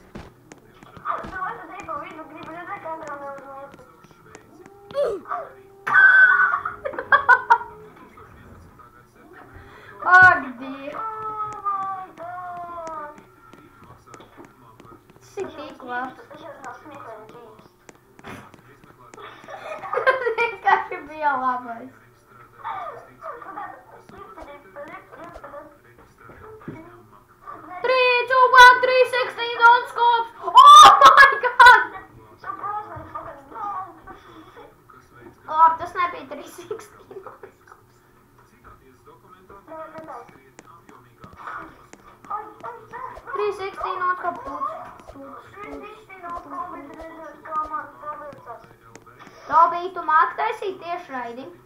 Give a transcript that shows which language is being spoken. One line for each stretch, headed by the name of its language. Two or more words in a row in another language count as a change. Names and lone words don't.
Latvian: Ak, Dievs. Tas ir tik labs. Tas vienkārši bija labais.
English: Three, two, one, 360 non-scopes. Oh my god!
Latvian: Labi, tas nebija 360 non-scopes. 360 non-scopes. Robī, tu māki taisīt tiešraidi?